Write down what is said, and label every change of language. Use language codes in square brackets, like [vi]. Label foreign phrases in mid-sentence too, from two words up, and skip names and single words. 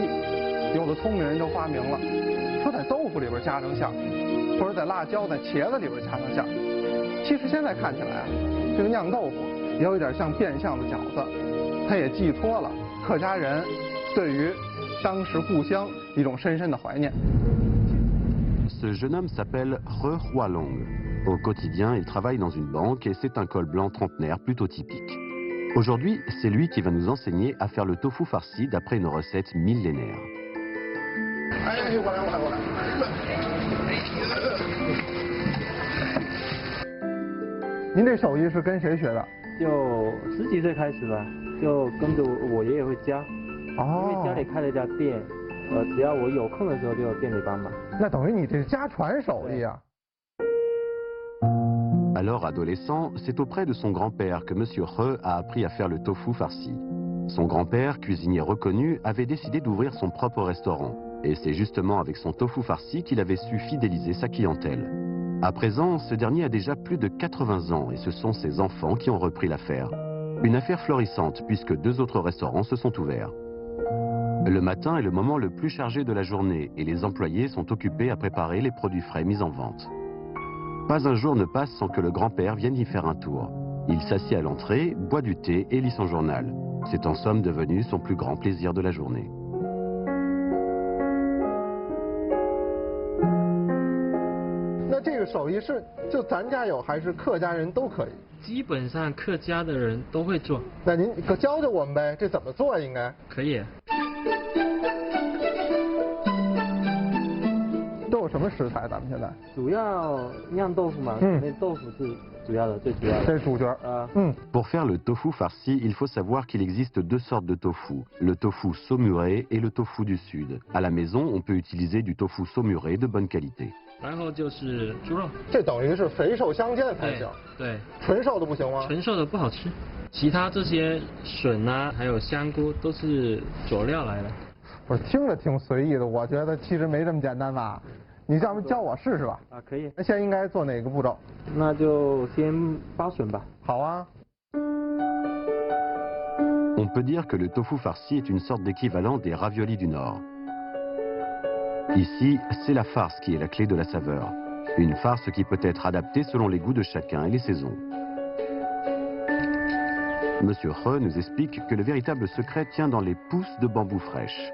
[zh] 有的聪明人就发明了，说在豆腐里边加上馅儿，或者在辣椒、在茄子里边加上馅儿。其实现在看起来啊，这个酿豆腐也有一点像变相的饺子，它也寄托了客家人对于当时故乡一种深深的怀念。 [fr] Ce jeune homme s'appelle Re Hualong. Au quotidien, il travaille dans une banque et c'est un col blanc trentenaire plutôt typique. Aujourd'hui, c'est lui qui va nous enseigner à faire le tofu farci d'après une recette millénaire. [zh] 哎，我来。您这手艺是跟谁学的？就10几岁开始吧，就跟着我爷爷会教。哦，因为家里开了一家店，只要我有空的时候就有店里帮忙。那等于你这家传手艺啊。 [fr] Alors adolescent, c'est auprès de son grand-père que Monsieur He a appris à faire le tofu farci. Son grand-père, cuisinier reconnu, avait décidé d'ouvrir son propre restaurant. Et c'est justement avec son tofu farci qu'il avait su fidéliser sa clientèle. À présent, ce dernier a déjà plus de 80 ans et ce sont ses enfants qui ont repris l'affaire. Une affaire florissante puisque 2 autres restaurants se sont ouverts. Le matin est le moment le plus chargé de la journée et les employés sont occupés à préparer les produits frais mis en vente. Pas un jour ne passe sans que le grand-père vienne y faire un tour. Il s'assied à l'entrée, boit du thé et lit son journal. C'est en somme devenu son plus grand plaisir de la journée. [zh] 那这个手艺是就咱家有还是客家人都可以？基本上客家的人都会做。那您可教教我们呗，这怎么做应该？可以。都有什么食材？咱们现在主要酿豆腐嘛，那豆腐是主要的，最主要的。这是主角啊。 [fr] Pour faire le tofu farci, il faut savoir qu'il existe 2 sortes de tofu, le tofu saumuré et le tofu du sud. À la maison, on peut utiliser du tofu saumuré de bonne qualité. [zh] 然后就是猪肉，这等于是肥瘦相间才行。对，纯瘦的不行吗？纯瘦的不好吃。其他这些笋啊，还有香菇都是佐料来的。我听着挺随意的，我觉得其实没这么简单吧？你要不教我试试吧？啊，可以。那现在应该做哪个步骤？那就先包笋吧。好啊。 [fr] On peut dire que le tofu farci est une sorte d'équivalent des raviolis du Nord. Ici, c'est la farce qui est la clé de la saveur. Une farce qui peut être adaptée selon les goûts de chacun et les saisons. Monsieur He nous explique que le véritable secret tient dans les pousses de bambou fraîches.